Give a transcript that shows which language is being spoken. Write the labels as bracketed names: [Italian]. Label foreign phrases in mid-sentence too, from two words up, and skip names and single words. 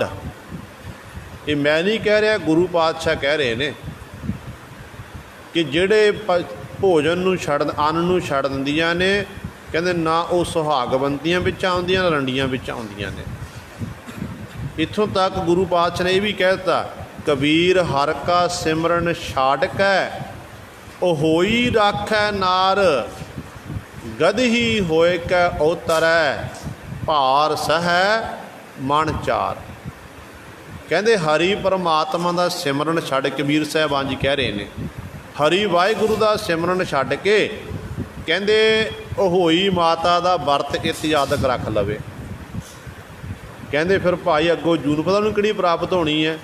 [Punjabi] ਇਹ ਮੈਂ ਨਹੀਂ ਕਹਿ ਰਿਹਾ, ਗੁਰੂ ਪਾਤਸ਼ਾਹ ਕਹਿ ਰਹੇ ਨੇ ਕਿ ਜਿਹੜੇ ਭੋਜਨ ਨੂੰ ਅੰਨ ਨੂੰ ਛੱਡ ਦਿੰਦੀਆਂ ਨੇ, ਕਹਿੰਦੇ ਨਾ ਉਹ ਸੁਹਾਗਵੰਤੀਆਂ ਵਿੱਚ ਆਉਂਦੀਆਂ, ਨਾ ਰੰਡੀਆਂ ਵਿੱਚ ਆਉਂਦੀਆਂ ਨੇ। ਇੱਥੋਂ ਤੱਕ ਗੁਰੂ ਪਾਤਸ਼ਾਹ ਨੇ ਇਹ ਵੀ ਕਹਿ ਦਿੱਤਾ, ਕਬੀਰ ਹਰਿ ਕਾ ਸਿਮਰਨ ਛਾੜ ਕੈ ਓ ਹੋਈ ਰਾਖੈ ਨਾਰ, ਗਦਹੀ ਹੋਏ ਕੈ ਅਵਤਰੈ, ਭਾਰ ਸਹੈ ਮਨ ਚਾਰ। ਕਹਿੰਦੇ ਹਰੀ ਪਰਮਾਤਮਾ ਦਾ ਸਿਮਰਨ ਛੱਡ, ਕਬੀਰ ਸਾਹਿਬਾਨ ਜੀ ਕਹਿ ਰਹੇ ਨੇ, ਹਰੀ ਵਾਹਿਗੁਰੂ ਦਾ ਸਿਮਰਨ ਛੱਡ ਕੇ ਕਹਿੰਦੇ ਉਹ ਹੋਈ ਮਾਤਾ ਦਾ ਵਰਤ ਇਤ ਯਾਦਕ ਰੱਖ ਲਵੇ। ਕਹਿੰਦੇ ਫਿਰ ਭਾਈ ਅੱਗੋਂ ਜੂਨ ਪਤਾ ਉਹਨੂੰ ਕਿਹੜੀ ਪ੍ਰਾਪਤ ਹੋਣੀ ਹੈ।